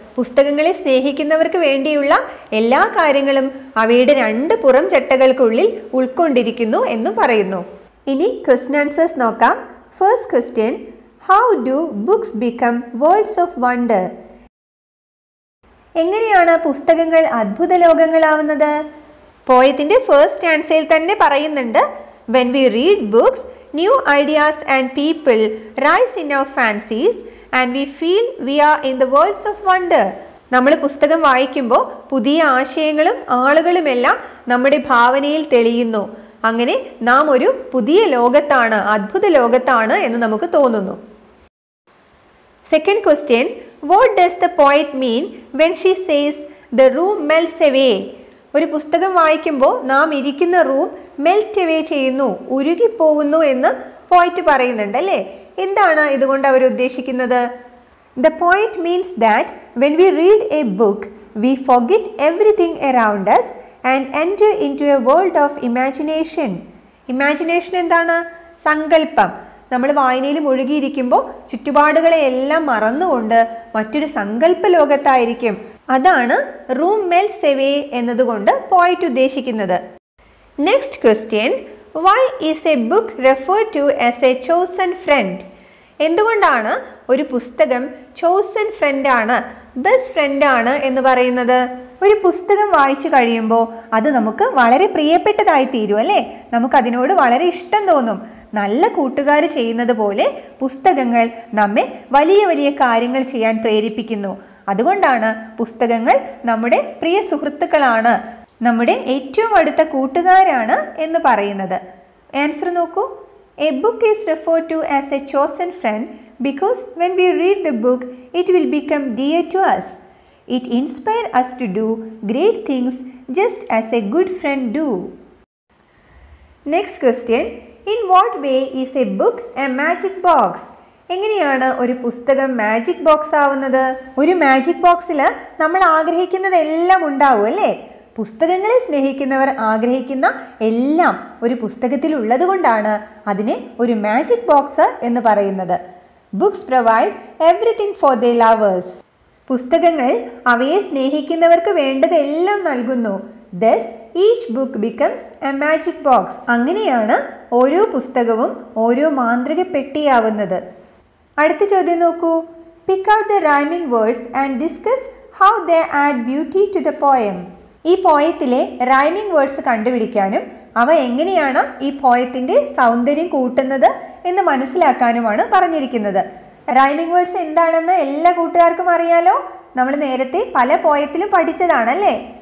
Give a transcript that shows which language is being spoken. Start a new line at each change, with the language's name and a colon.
Malayalam: പുസ്തകങ്ങളെ സ്നേഹിക്കുന്നവർക്ക് വേണ്ടിയുള്ള എല്ലാ കാര്യങ്ങളും അവയുടെ രണ്ട് പുറം ചട്ടകൾക്കുള്ളിൽ ഉൾക്കൊണ്ടിരിക്കുന്നു എന്നും പറയുന്നു. ഇനി ക്വസ്റ്റ്യൻ ആൻസേഴ്സ് നോക്കാം.
English: First question, how do books become worlds of wonder?
Malayalam: എങ്ങനെയാണ് പുസ്തകങ്ങൾ അത്ഭുത ലോകങ്ങളാവുന്നത്? പോയത്തിന്റെ ഫസ്റ്റ് ആൻസറിൽ തന്നെ പറയുന്നുണ്ട്,
English: when we read books, new ideas and people rise in our fancies and we feel we are in the worlds of wonder.
Malayalam: നമ്മൾ പുസ്തകം വായിക്കുമ്പോൾ പുതിയ ആശയങ്ങളും ആളുകളുമെല്ലാം നമ്മുടെ ഭാവനയിൽ തെളിയുന്നു. അങ്ങനെ നാം ഒരു പുതിയ ലോകത്താണ്, അത്ഭുത ലോകത്താണ് എന്ന് നമുക്ക് തോന്നുന്നു.
English: Second question, what does the poet mean when she says the room melts away?
Malayalam: ഒരു പുസ്തകം വായിക്കുമ്പോൾ നാം ഇരിക്കുന്ന റൂം മെൽറ്റ് അവേ ചെയ്യുന്നു, ഉരുകിപ്പോകുന്നു എന്ന് പോയിറ്റ് പറയുന്നുണ്ട് അല്ലേ? എന്താണ് ഇതുകൊണ്ട് അവർ ഉദ്ദേശിക്കുന്നത്?
English: The poet means that when we read a book, we forget everything around us and enter into a world of imagination.
Malayalam: Imagination എന്താണ്? സങ്കല്പം. നമ്മൾ വായനയിൽ മുഴുകിയിരിക്കുമ്പോൾ ചുറ്റുപാടുകളെ എല്ലാം മറന്നുകൊണ്ട് മറ്റൊരു സങ്കല്പ ലോകത്തായിരിക്കും. അതാണ് റൂം മെൽറ്റ്സ് അവേ എന്നതുകൊണ്ട് പോയിറ്റ് ഉദ്ദേശിക്കുന്നത്.
English: Next question, why is a book referred to as a chosen friend?
Malayalam: എന്തുകൊണ്ടാണ് ഒരു പുസ്തകം ചോസൻ ഫ്രണ്ടാണ്, ബെസ്റ്റ് ഫ്രണ്ടാണ് എന്ന് പറയുന്നത്? ഒരു പുസ്തകം വായിച്ചു കഴിയുമ്പോൾ അത് നമുക്ക് വളരെ പ്രിയപ്പെട്ടതായി തീരും അല്ലേ? നമുക്കതിനോട് വളരെ ഇഷ്ടം തോന്നും. നല്ല കൂട്ടുകാർ ചെയ്യുന്നത് പോലെ പുസ്തകങ്ങൾ നമ്മെ വലിയ വലിയ കാര്യങ്ങൾ ചെയ്യാൻ പ്രേരിപ്പിക്കുന്നു. അതുകൊണ്ടാണ് പുസ്തകങ്ങൾ നമ്മുടെ പ്രിയ സുഹൃത്തുക്കളാണ്, നമ്മുടെ ഏറ്റവും അടുത്ത കൂട്ടുകാരാണ് എന്ന് പറയുന്നത്. ആൻസർ നോക്കൂ.
English: A book is referred to as a chosen friend because when we read the book, it will become dear to us. It inspires us to do great things just as a good friend do. Next question, in what way is a book a magic box?
Malayalam: എങ്ങനെയാണ് ഒരു പുസ്തകം magic box ആവുന്നത്? ഒരു magic ബോക്സിൽ നമ്മൾ ആഗ്രഹിക്കുന്നതെല്ലാം ഉണ്ടാവും അല്ലേ? പുസ്തകങ്ങളെ സ്നേഹിക്കുന്നവർ ആഗ്രഹിക്കുന്ന എല്ലാം ഒരു പുസ്തകത്തിൽ ഉള്ളത് കൊണ്ടാണ് അതിനെ ഒരു മാജിക് ബോക്സ് എന്ന് പറയുന്നത്.
English: Books provide everything for their lovers.
Malayalam: പുസ്തകങ്ങൾ അവയെ സ്നേഹിക്കുന്നവർക്ക് വേണ്ടതെല്ലാം നൽകുന്നു.
English: Thus, each book becomes a magic box.
Malayalam: അങ്ങനെയാണ് ഓരോ പുസ്തകവും ഓരോ മാന്ത്രിക പെട്ടിയാവുന്നത്. അടുത്ത ചോദ്യം നോക്കൂ.
English: Pick out the rhyming words and discuss how they add beauty to the poem.
Malayalam: ഈ പോയത്തിലെ റൈമിംഗ് വേർഡ്സ് കണ്ടുപിടിക്കാനും അവ എങ്ങനെയാണ് ഈ പോയത്തിൻ്റെ സൗന്ദര്യം കൂട്ടുന്നത് എന്ന് മനസ്സിലാക്കാനുമാണ് പറഞ്ഞിരിക്കുന്നത്. റൈമിംഗ് വേർഡ്സ് എന്താണെന്ന് എല്ലാ കൂട്ടുകാർക്കും അറിയാലോ. നമ്മൾ നേരത്തെ പല പോയത്തിലും പഠിച്ചതാണല്ലേ.